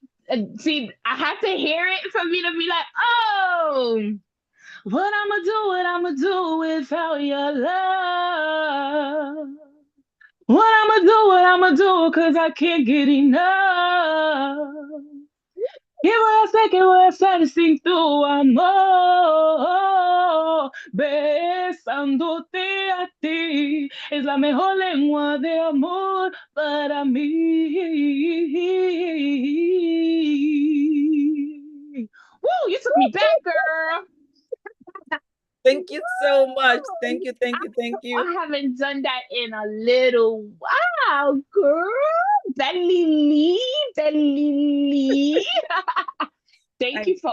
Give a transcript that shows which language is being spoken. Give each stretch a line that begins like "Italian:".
English: And see, I had to hear it for me to be like, oh, what I'ma do without your love. What I'ma do, cause I can't get enough.
Spanish: Que voy a hacer, que voy a hacer sin tu amor? Besándote a ti es la mejor lengua de amor para mí.
English: Woo, you took me back, girl. Thank you so much. Thank you, thank you, thank you. I haven't done that in a little while, girl. Belly, belly. Thank I you for